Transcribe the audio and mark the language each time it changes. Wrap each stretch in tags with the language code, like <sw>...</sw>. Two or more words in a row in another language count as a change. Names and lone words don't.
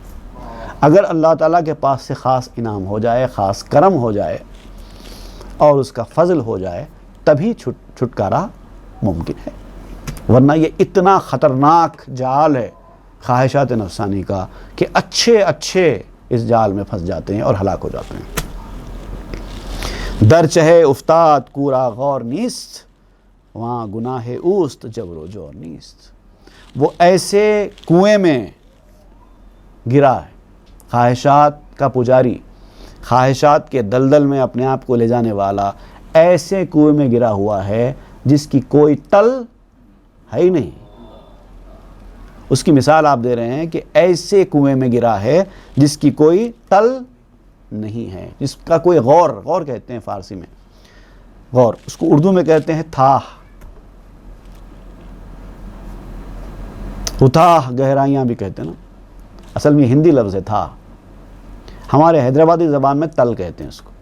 <ur>اگر اللہ تعالیٰ کے پاس سے خاص انعام ہو جائے، خاص کرم ہو جائے اور اس کا فضل ہو جائے، تبھی چھٹکارا ممکن ہے، ورنہ یہ اتنا خطرناک جال ہے خواہشات نفسانی کا کہ اچھے اس جال میں پھنس جاتے ہیں اور ہلاک ہو جاتے ہیں۔</ur> <fa>در چہے افتاد کورا غور نیست، وہاں گناہ اوست جبر و جور نیست۔</fa> <ur>وہ ایسے کنویں میں گرا ہے، خواہشات کا پجاری، خواہشات کے دلدل میں اپنے آپ کو لے جانے والا، ایسے کنویں میں گرا ہوا ہے جس کی کوئی تل ہے ہی نہیں۔ اس کی مثال آپ دے رہے ہیں کہ ایسے کنویں میں گرا ہے جس کی کوئی تل نہیں ہے، جس کا کوئی غور کہتے ہیں فارسی میں، غور، اس کو اردو میں کہتے ہیں تھا، اتھاہ گہرائیاں بھی کہتے ہیں نا، اصل میں ہندی لفظ ہے تھا، ہمارے حیدرآبادی زبان میں تل کہتے ہیں اس کو۔</ur>